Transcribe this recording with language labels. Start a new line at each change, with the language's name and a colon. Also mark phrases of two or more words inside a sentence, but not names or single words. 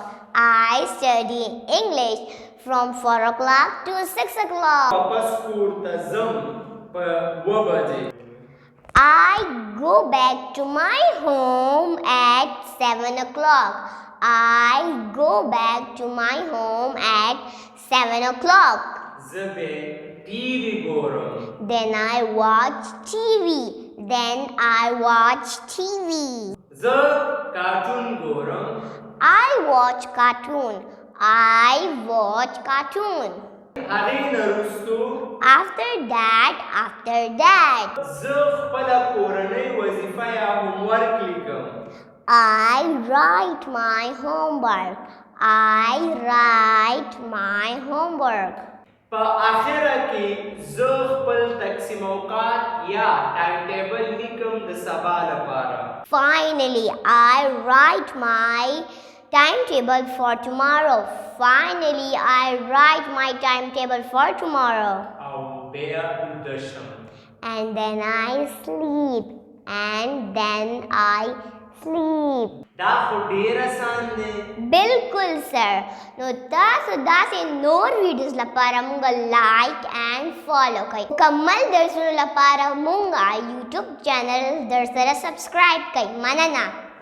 English: I study English from 4 o'clock to 6 o'clock.
Pashto: واپس کور ته ځم په 2 بجې.
English: I go back to my home at 7 o'clock. I go back to my home at 7 o'clock.
Pashto: زه به ټي وي ګورم.
English: Then I watch TV. Then I watch TV.
Pashto: زه کارټون ګورم.
English: I watch cartoon. I watch cartoon.
Pashto: هغې نه وروستو
English: After that,
Pashto: زه خپله کورنۍ وظیفه یا هومورک لیکم.
English: I write my homework. I write my homework.
Pashto: په اخره کې زه خپل تقسیم اوقات یا
English: time table
Pashto: لیکم د سبا لپاره.
English: Finally, I write my timetable for tomorrow. Finally, I write my timetable for tomorrow.
Pashto: او بیا ویده شم.
English: And then I sleep. And then I sleep.
Pashto: دا خو ډېر آسان دی. بلکل سر. نو تاسو داسې نور ویډیوز لپاره مونږ
English: like and follow
Pashto: کړئ. مکمل درسونو لپاره مونږ یوټیوب چینل در سره سبسکرایب کړئ. مننه.